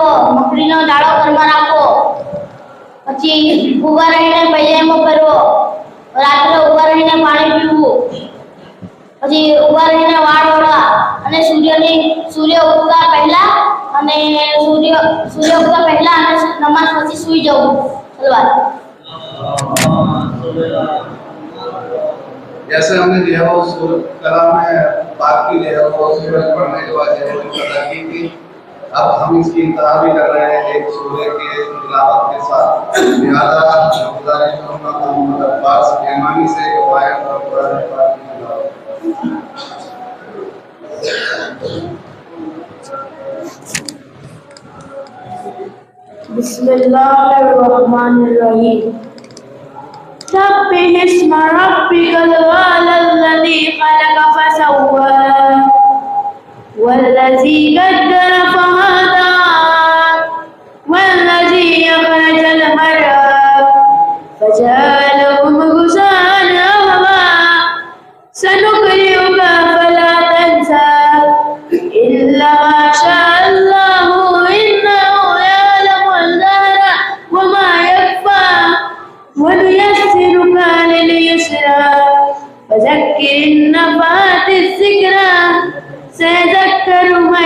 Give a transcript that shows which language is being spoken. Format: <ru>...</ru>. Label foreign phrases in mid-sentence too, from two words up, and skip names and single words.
<gu>મકડીનો ડાળો ઘરમાં રાખવો. પછી ઊભા રહીને પૈજામો પહેરવો. રાત્રે ઊભા રહીને પાણી પીવું. પછી ઊભા રહીને વાળ ઓળવા અને સૂર્ય ઉગતા પહેલા અને નમાઝ પછી સૂઈ જવું. સલવાત.</gu> <ur>جیسے ہم نے جو ہے وہ سورج کلام میں بات کی جو ہے وہ سورج پڑھنے کے بعد جو ہے وہ پتا کی تھی. اب ہم اس کی انتہا بھی کر رہے ہیں ایک سوریہ کے تلاوت کے ساتھ. لہٰذا گزارش کروں گا محمد عباس رحمانی سے آیت اور قرآن پاک کی تلاوت.</ur> <ar>बिस्मिल्लाहिर्रहमानिर्रहीम। سبح اسم ربك الذي خلق فسوى والذي قدر فهدى والذي أخرج المرعى فجعله غثاء أحوى سنقرئك فلا إلا ما شاء الله إنه يعلم الجهر وما يخفى ونيسرك لليسرى فذكر النفعات الذكرى سيذكر من</ar>